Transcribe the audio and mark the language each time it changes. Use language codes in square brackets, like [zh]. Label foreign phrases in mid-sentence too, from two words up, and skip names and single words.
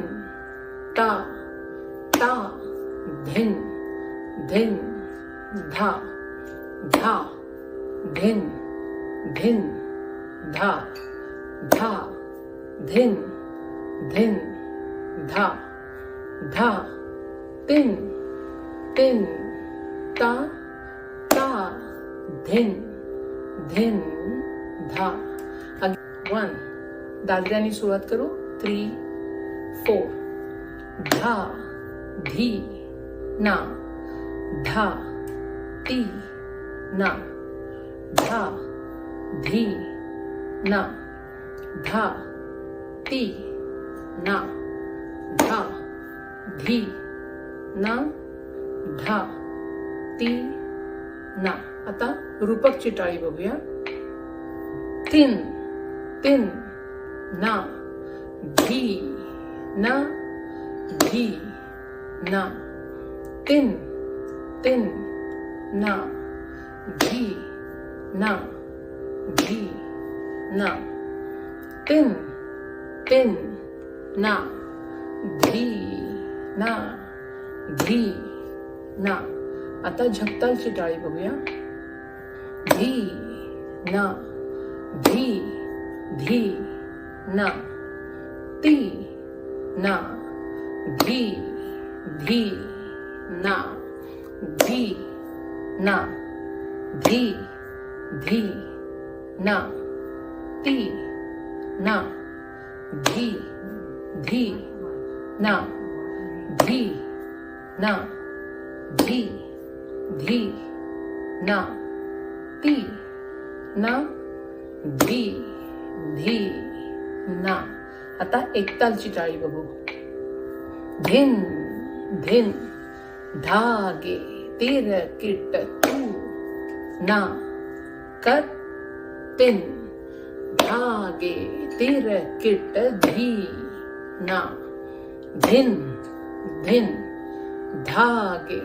[mr] ता ता धिन धिन धा धा धिन धिन धा धा धिन धिन धा धा 3 3 ता ता धिन धिन धा. 1 दादऱ्याने सुरुवात करू. 3 4 धा धी ना धा ती ना धा धी ना धा ती ना धा धी ना धा ती ना. आता रूपकची टाळी बघूया. 3 3 ना धी ना धी ना 3 3 ना धी ना धी ना 3 3 ना धी ना धी ना. आता झपतालची टाळी बघूया. धी ना, धी धी ना, ती ना, धी धी ना, धी ना, धी धी ना, ती ना, धी धी ना, धी ना, धी धी ना, ती ना, धी धी ना. आता एकतालची टाळी बघू. धिन धिन धागे तिरकिट तू ना, कर तिन धागे तिरकिट धी ना, धिन धिन धागे